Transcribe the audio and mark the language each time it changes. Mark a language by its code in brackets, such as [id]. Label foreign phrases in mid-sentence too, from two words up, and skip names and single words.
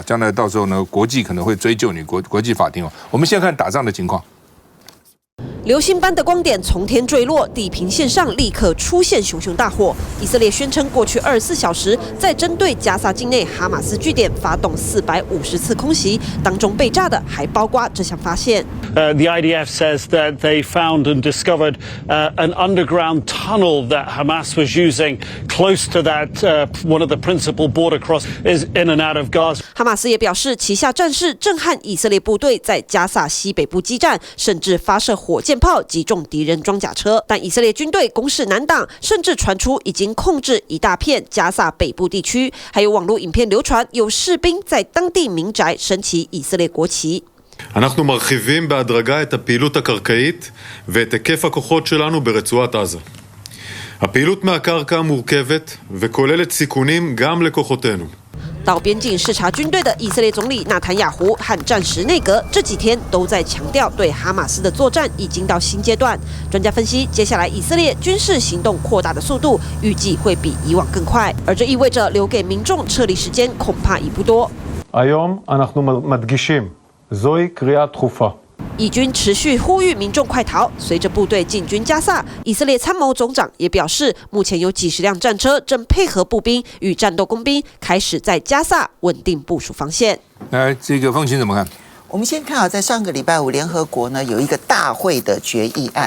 [zh] 将来到时候呢，国际可能会追究你国际法庭我们先看打仗的情况。流星般的光点从天坠落，地平线上立刻出现熊熊大火。以色列宣称，过去24小时在针对加沙境内哈马斯据点发动450次空袭，当中被炸的还包括这项发现。 [en] The IDF says that they found and discovered an underground tunnel that Hamas was using close to that one of the principal border crosses in and out of Gaza. [zh] 哈马斯也表示，旗下战士震撼以色列部队在加萨西北部激战，甚至发射火箭炮击中敌人装甲车。但以色列军队攻势难挡，甚至传出已经控制一大片加萨北部地区，还有网络影片流传，有士兵在当地民宅升起以色列国旗。 [he] אנחנו מרחיבים בהדרגה את הפעילות הקרקעית ואת היקף הכוחות שלנו ברצועת עזה. הפעילות מהקרקע מורכבת וכוללת סיכונים גם לכוחותינו. [zh] 到边境视察军队的以色列总理纳坦雅胡和战时内阁这几天都在强调，对哈马斯的作战已经到新阶段。专家分析，接下来以色列军事行动扩大的速度预计会比以往更快，而这意味着留给民众撤离时间恐怕已不多。 [he] היום אנחנו מדגישים, זוהי קריאה דחופה. [zh] 以军持续呼吁民众快逃。随着部队进军加萨，以色列参谋总长也表示，目前有几十辆战车正配合步兵与战斗工兵，开始在加萨稳定部署防线。来，这个凤清怎么看？我们先看在上个礼拜五，联合国呢有一个大会的决议案。